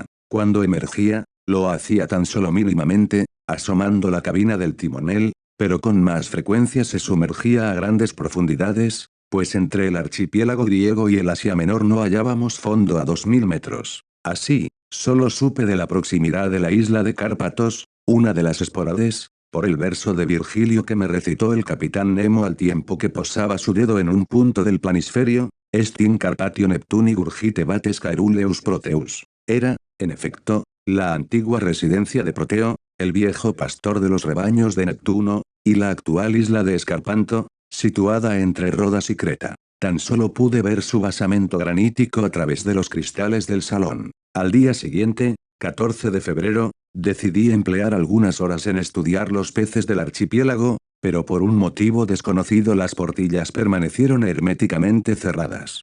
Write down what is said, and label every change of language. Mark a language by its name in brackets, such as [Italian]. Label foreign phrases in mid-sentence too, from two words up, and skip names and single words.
[Spanish] Cuando emergía, lo hacía tan solo mínimamente, asomando la cabina del timonel, pero con más frecuencia se sumergía a grandes profundidades, pues entre el archipiélago griego y el Asia Menor no hallábamos fondo a 2000 metros. Así, solo supe de la proximidad de la isla de Cárpatos, una de las Espórades, por el verso de Virgilio que me recitó el capitán Nemo al tiempo que posaba su dedo en un punto del planisferio: [Latin] Est in Carpatio Neptuni gurgite bates caeruleus Proteus. [Spanish] Era, en efecto, la antigua residencia de Proteo, el viejo pastor de los rebaños de Neptuno, y la actual isla de Escarpanto, situada entre Rodas y Creta. Tan solo pude ver su basamento granítico a través de los cristales del salón. Al día siguiente, 14 de febrero, decidí emplear algunas horas en estudiar los peces del archipiélago, pero por un motivo desconocido las portillas permanecieron herméticamente cerradas.